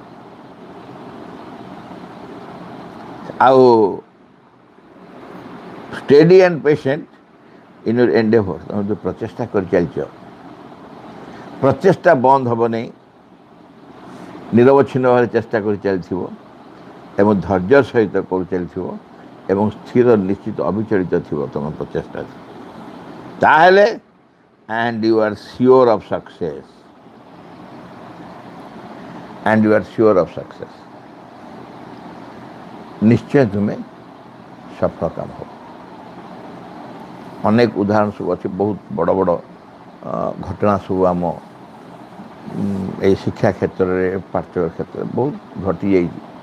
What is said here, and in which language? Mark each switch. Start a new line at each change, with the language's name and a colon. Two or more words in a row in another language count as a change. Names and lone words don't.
Odia: ଆଉ
English: steady and patient in your endeavour,
Odia: ତୁମେ ଯେଉଁ ପ୍ରଚେଷ୍ଟା କରିଚାଲିଛ, ପ୍ରଚେଷ୍ଟା ବନ୍ଦ ହେବ ନାହିଁ, ନିରବଚ୍ଛିନ୍ନ ଭାବରେ ଚେଷ୍ଟା କରି ଚାଲିଥିବ ଏବଂ ଧୈର୍ଯ୍ୟ ସହିତ କରିଚାଲିଥିବ ଏବଂ ସ୍ଥିର, ନିଶ୍ଚିତ, ଅବିଚଳିତ ଥିବ ତୁମ ପ୍ରଚେଷ୍ଟାରେ, ତାହେଲେ
English: and you are sure of success, and you are sure of success,
Odia: ନିଶ୍ଚୟ ତୁମେ ସଫଳ କାମ ହେବ। ଅନେକ ଉଦାହରଣ ସବୁ ଅଛି, ବହୁତ ବଡ଼ ବଡ଼ ଘଟଣା ସବୁ ଆମ ଏଇ ଶିକ୍ଷା କ୍ଷେତ୍ରରେ, ପାଠ୍ୟ କ୍ଷେତ୍ରରେ ବହୁତ ଘଟିଯାଇଛି।